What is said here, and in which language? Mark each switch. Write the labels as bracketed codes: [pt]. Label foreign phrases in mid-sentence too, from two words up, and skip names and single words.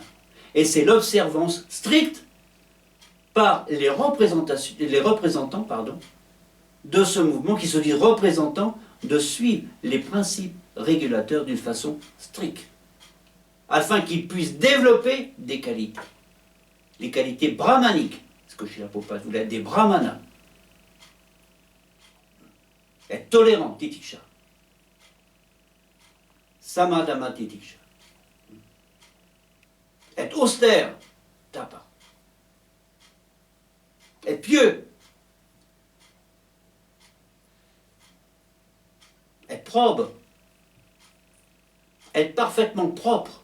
[fr] Et c'est l'observance stricte par les représentants de ce mouvement qui se disent représentants de suivre les principes régulateurs d'une façon stricte, afin qu'ils puissent développer des qualités. Les qualités brahmaniques, ce que Srila Prabhupada voulait être des brahmanas. Être tolérant, titiksha. [sa] Samadama, titiksha. [fr] Être austère, tapa. Être pieux. Être probe. Être parfaitement propre.